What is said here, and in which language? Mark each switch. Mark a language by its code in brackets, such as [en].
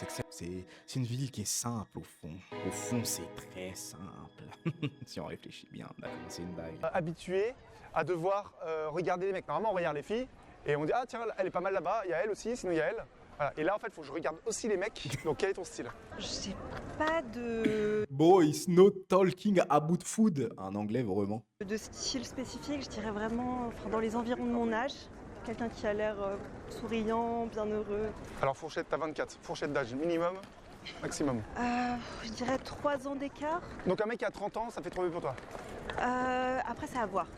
[fr] C'est une ville qui est simple au fond. Au fond, c'est très simple. Si on réfléchit bien, d'accord, c'est une bague. habitué à devoir regarder les mecs. Normalement, on regarde les filles et on dit ah tiens, elle est pas mal là-bas, il y a elle aussi, sinon il y a elle. Voilà. Et là, en fait, il faut que je regarde aussi les mecs. Donc, quel est ton style? J'ai pas de [en] Boys, no talking about food. [fr] En anglais, vraiment. style spécifique, je dirais vraiment dans les environs de mon âge. Quelqu'un qui a l'air souriant, bien heureux. Alors, fourchette, t'as 24. Fourchette d'âge, minimum, maximum. Je dirais 3 ans d'écart. Donc, un mec qui a 30 ans, ça fait trop vieux pour toi. Après, c'est à voir.